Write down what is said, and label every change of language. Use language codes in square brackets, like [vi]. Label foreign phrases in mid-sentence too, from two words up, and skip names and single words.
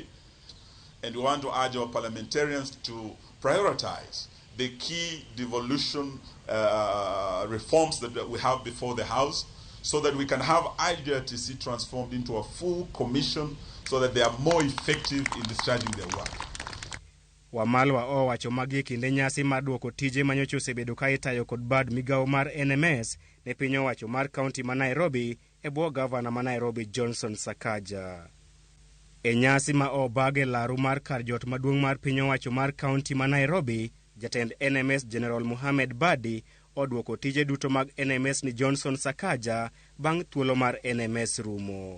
[en] And we want to urge our parliamentarians to prioritize the key devolution reforms that we have before the House so that we can have IJRTC transformed into a full commission so that they are more effective in discharging their work. [luo] Wamalwa owacho magi kinde nyasi mar duoko tije manyocha osebedo ka itayo kod bad migao mar RMS ne piny owacho mar kaunti ma Nairobi e bwo gavana ma Nairobi Johnson Sakaja. E nyasi ma obage laru mar kar jot maduong' mar piny owacho mar kaunti ma Nairobi, jatend RMS General Mohammed Badi oduoko tije duto mag RMS ni Johnson Sakaja bang' thuolo mar RMS rumo.